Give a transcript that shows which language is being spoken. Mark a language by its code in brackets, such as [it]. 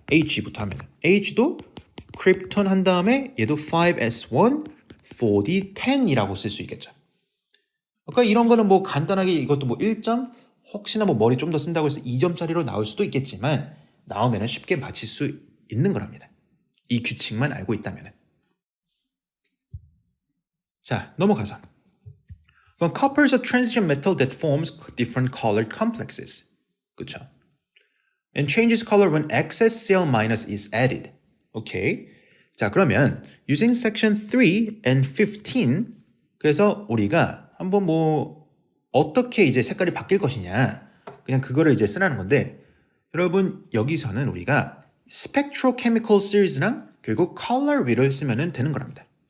[ko] H부터 하면 H도 크립톤 한 다음에 얘도 5S1, 4D, 10이라고 쓸 수 있겠죠. 그러니까 이런 거는 뭐 간단하게 이것도 뭐 1점, 혹시나 뭐 머리 좀 더 쓴다고 해서 2점짜리로 나올 수도 있겠지만 나오면은 쉽게 맞힐 수 있는 거랍니다. 이 규칙만 알고 있다면은. 자, 넘어가서. 그럼 [en] copper is a transition metal that forms different colored complexes. [ko] 그렇죠? [en] And changes color when excess Cl- is added. [ko] 오케이. 자, 그러면 [en] using section 3 and 15, [ko] 그래서 우리가 한번 뭐 어떻게 이제 색깔이 바뀔 것이냐, 그냥 그거를 이제 쓰라는 건데, 여러분 여기서는 우리가 spectrochemical series랑 결국 color wheel을 쓰면 되는 거랍니다.